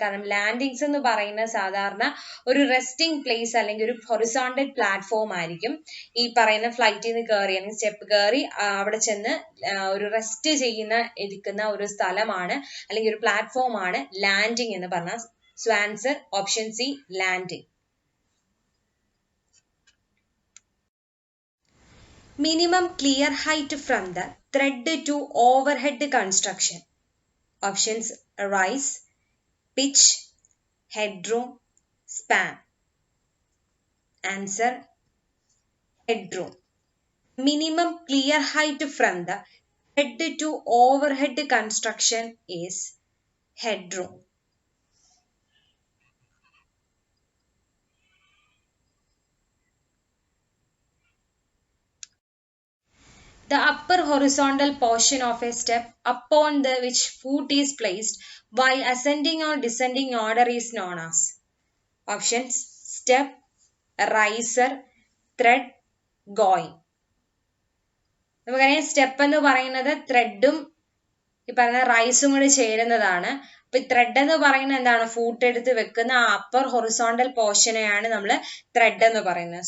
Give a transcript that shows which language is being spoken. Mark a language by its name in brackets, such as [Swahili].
[Malayalam] കാരണം ലാൻഡിങ്സ് എന്ന് പറയുന്ന സാധാരണ ഒരു റെസ്റ്റിംഗ് പ്ലേസ് അല്ലെങ്കിൽ ഒരു ഹൊറിസോണ്ടൽ പ്ലാറ്റ്ഫോം ആയിരിക്കും. ഈ പറയുന്ന ഫ്ലൈറ്റിൽ നിന്ന് കയറി അല്ലെങ്കിൽ സ്റ്റെപ്പ് കയറി അവിടെ ചെന്ന് ഒരു റെസ്റ്റ് ഇരിക്കുന്ന ഒരു സ്ഥലമാണ് അല്ലെങ്കിൽ ഒരു പ്ലാറ്റ്ഫോം ആണ് ലാൻഡിങ് എന്ന് പറഞ്ഞാൽ. [English] So answer option C, landing. Minimum clear height from the thread to overhead construction. Options rise, pitch, headroom, span. Answer headroom. Minimum clear height from the head to overhead construction is headroom. The upper horizontal portion of a step upon the which foot is placed while ascending or descending order is known as options step, riser, thread, going. [Malayalam] നമുക്കറിയാം step എന്ന് പറയുന്നത് ത്രെഡും ഈ പറഞ്ഞ റൈസും കൂടി ചേരുന്നതാണ്. അപ്പൊ thread എന്ന് പറയുന്നത് എന്താണ്? ഫൂട്ട് എടുത്ത് വെക്കുന്ന ആ അപ്പർ ഹൊറിസോണ്ടൽ പോർഷനെയാണ് നമ്മൾ ത്രെഡ് എന്ന് പറയുന്നത്.